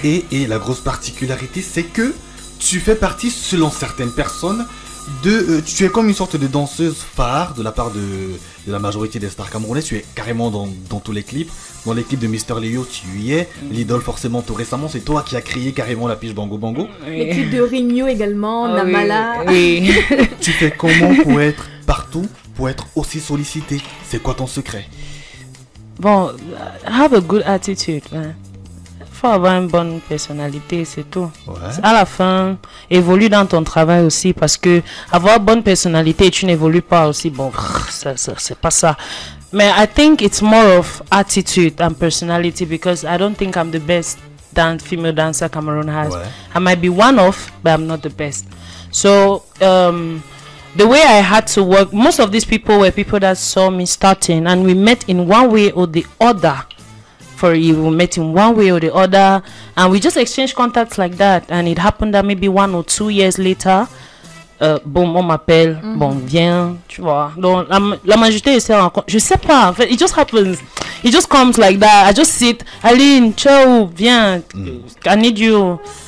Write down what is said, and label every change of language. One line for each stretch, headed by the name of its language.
French: Et la grosse particularité, c'est que tu fais partie, selon certaines personnes, tu es comme une sorte de danseuse phare de la part de la majorité des stars camerounais. Tu es carrément dans tous les clips. Dans les clips de Mister Leo, tu y es. L'idole, forcément, tout récemment, c'est toi qui as créé carrément la pige Bango Bango. Les clips de Rigno également, Ah oui, Namala. oui. Tu fais comment pour être partout, pour être aussi sollicité? C'est quoi ton secret?
English: Bon, have a good attitude. Hein.
French: Faut avoir une bonne personnalité, c'est tout. Ouais. À la fin, évolue dans ton travail aussi parce que avoir bonne personnalité et tu n'évolues pas aussi, bon, ça, c'est pas ça.
English: Mais I think it's more of attitude and personality because I don't think I'm the best female dancer Cameroon has.
French: Ouais.
English: I might be one of, but I'm not the best. So, the way I had to work, most of these people were people that saw me starting and we met in one way or the other. For you, we met in one way or the other and we just exchanged contacts like that, and it happened that maybe 1 or 2 years later, boum, on m'appelle, bon, viens, tu vois.
French: Donc, la majorité de ces rencontres, je sais pas, en fait, it just happens.
English: It just comes like that. I just sit, Aline, ciao, viens, I need you.